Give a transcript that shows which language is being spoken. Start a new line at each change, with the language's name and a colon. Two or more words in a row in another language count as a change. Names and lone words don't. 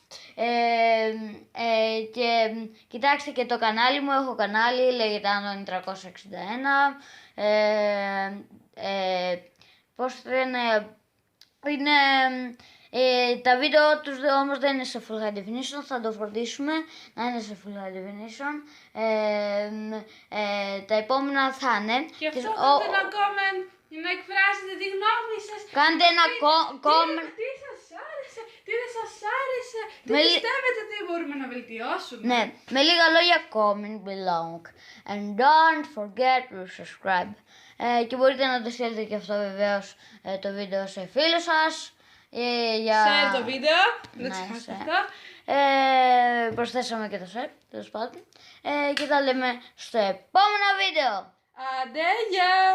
Greek: Και κοιτάξτε και το κανάλι μου, έχω κανάλι, λέγεται Άντωνη 361. Πώς λένε, είναι, τα βίντεο τους όμως δεν είναι σε
English: full high definition,
Greek: θα το φροντίσουμε να είναι σε
English: full high definition.
Greek: Τα επόμενα θα είναι. Και αυτό κάντε ένα comment για να εκφράσετε τη γνώμη σας. Κάντε ένα comment. Τι σας άρεσε, τι δεν σας άρεσε, τι πιστεύετε ότι μπορούμε να βελτιώσουμε. Ναι, με λίγα λόγια
English: comment below. And don't forget to subscribe.
Greek: Και μπορείτε να το στείλετε και αυτό βεβαίως το βίντεο σε φίλους σας. Share το βίντεο, δεν ξεχάσετε αυτό. Προσθέσαμε και το share, τέλος πάντων. Και τα λέμε στο επόμενο βίντεο. Άντε, γεια!